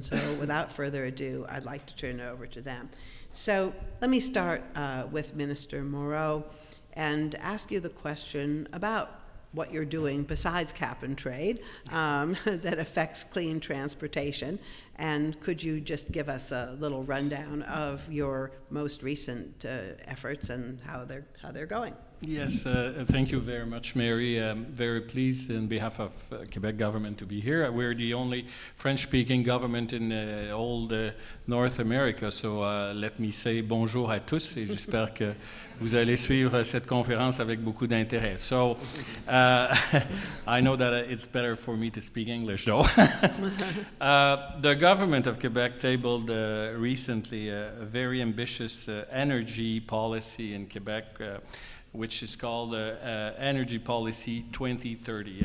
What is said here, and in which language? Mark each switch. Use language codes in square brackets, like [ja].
[en] And so without further ado, I'd like to turn it over to them. So let me start with Minister Moreau and ask you the question about what you're doing besides cap and trade that affects clean transportation. And could you just give us a little rundown of your most recent efforts and how they're going? Yes, thank you very much, Mary. I'm very pleased on behalf of Quebec government to be here. We're the only French-speaking government in all North America, so let me say [fr] bonjour à tous, et j'espère que vous allez suivre cette conférence avec beaucoup d'intérêt. [en] So, I know that it's better for me to speak English, though. The government of Quebec tabled recently a very ambitious energy policy in Quebec, which is called Energy Policy 2030.